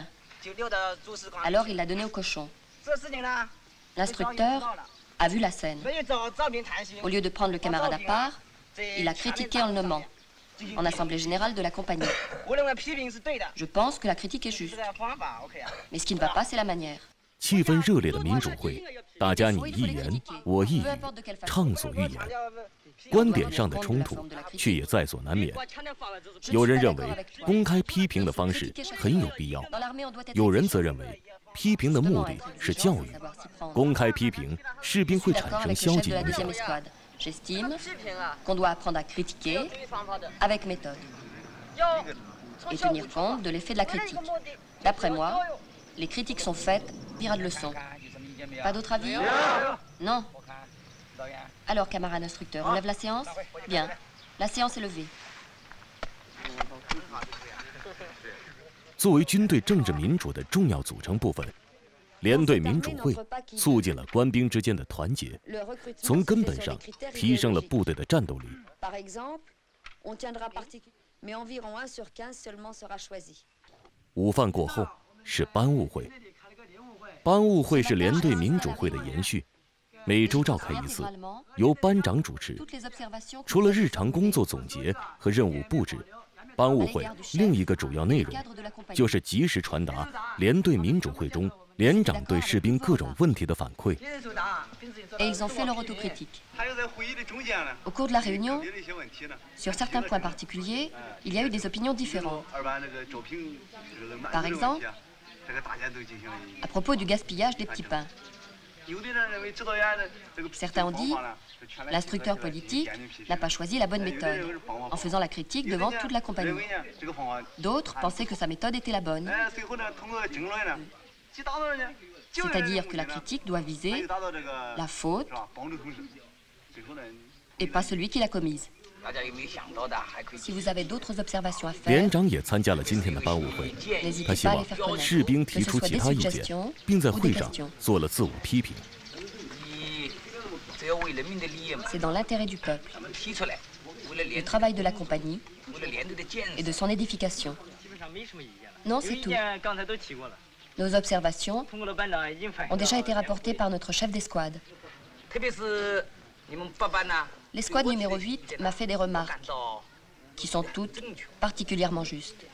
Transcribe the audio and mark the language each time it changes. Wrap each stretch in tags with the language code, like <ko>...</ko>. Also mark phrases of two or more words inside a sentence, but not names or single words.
<fr>Alors il l'a donné au cochon. L'instructeur a vu la scène. Au lieu de prendre le camarade à part, il l'a critiqué en le nommant, en assemblée générale de la compagnie. Je pense que la critique est juste. Mais ce qui ne va pas, c'est la manière.</fr> <zh>气氛热烈的民主会，大家你一言我一语，畅所欲言。观点上的冲突却也在所难免。有人认为公开批评的方式很有必要，有人则认为批评的目的是教育，公开批评士兵会产生消极影响。</zh> <fr>J'estime qu'on doit apprendre à critiquer avec méthode et tenir compte de l'effet de la critique. D'après moi, les critiques sont faites, pire de leçons. Pas d'autre avis? Non. Alors, camarade instructeur, on lève la séance? Bien. La séance est levée.</fr> <zh>作为军队政治民主的重要组成部分，连队民主会促进了官兵之间的团结，从根本上提升了部队的战斗力。午饭过后是班务会，班务会是连队民主会的延续，每周召开一次，由班长主持。除了日常工作总结和任务布置，班务会另一个主要内容就是及时传达连队民主会中 连长对士兵各种问题的反馈。</zh> <fr>Et ils ont fait leur autocritique. Au cours de la réunion, sur certains points particuliers, il y a eu des opinions différentes. Par exemple, à propos du gaspillage des petits pains. Certains ont dit l'instructeur politique n'a pas choisi la bonne méthode en faisant la critique devant toute la compagnie. D'autres pensaient que sa méthode était la bonne. C'est-à-dire que la critique doit viser la faute et pas celui qui l'a commise. Si vous avez d'autres observations à faire,</fr> <zh>连长也参加了今天的班务会，他希望士兵提出其他意见，并在会上做了自我批评。</zh> <fr>C'est dans l'intérêt du peuple, le travail de la compagnie et de son édification. Non, c'est tout. Nos observations ont déjà été rapportées par notre chef d'escouade. L'escouade numéro 8 m'a fait des remarques qui sont toutes particulièrement justes.</fr>